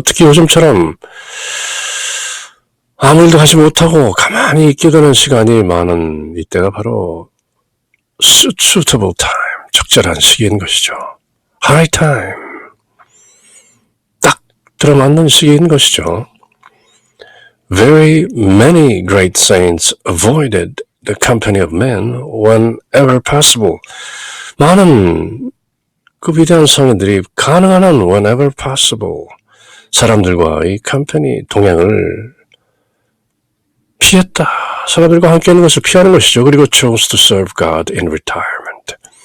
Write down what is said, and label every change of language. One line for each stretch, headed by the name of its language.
Korean: 특히 요즘처럼 아무 일도 하지 못하고 가만히 있게 되는 시간이 많은 이때가 바로 suitable time, 적절한 시기인 것이죠. high time, 딱 들어맞는 시기인 것이죠.
English: Very many great saints avoided the company of men whenever possible.
Korean: 많은 그 위대한 성인들이 가능한 한
English: whenever possible
Korean: 사람들과의 company, 동행을 피했다. 사람들과 함께 하는 것을 피하는 것이죠.
English: 그리고 chose to serve God in retirement.